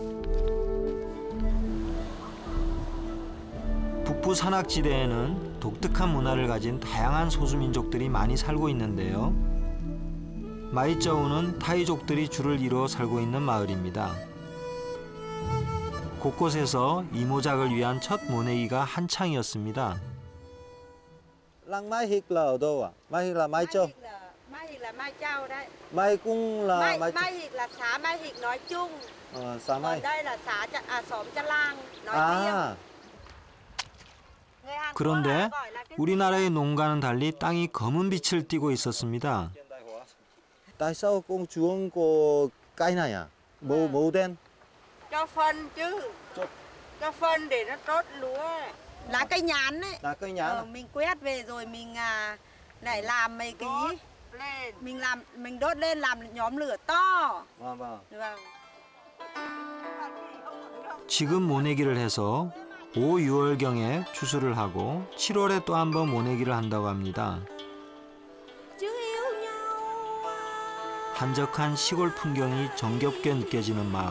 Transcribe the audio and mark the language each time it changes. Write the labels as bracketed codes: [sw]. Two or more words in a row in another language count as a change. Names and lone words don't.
[ko] 북부 산악지대에는 독특한 문화를 가진 다양한 소수민족들이 많이 살고 있는데요. 마이저우는 타이족들이 주를 이루어 살고 있는 마을입니다. 곳곳에서 이모작을 위한 첫 모내기가 한창이었습니다. [vi] Lăng Mai Hic là ở đâu ạ? Mai Hic là Mai Châu. Mai Hic là Mai Châu đấy. Mai cũng là Mai Hic là xã Mai Hic nói chung. xã Mai. Còn đây là xóm Cha Lang nói riêng. [ko] 그런데 우리나라의 농가는 달리 땅이 검은 빛을 띠고 있었습니다. [vi] Tại sao con xuống có cây này à? Màu đen. Cho phân chứ. Cho phân để nó tốt lúa. Lá cây nhãn đấy. Lá cây nhãn. Mình quét về rồi mình lại làm mấy cái mình đốt lên làm nhóm lửa to. Vâng. [ko] 지금 모내기를 해서 5, 6월경에 추수를 하고 7월에 또 한 번 모내기를 한다고 합니다. 한적한 시골 풍경이 정겹게 느껴지는 마을.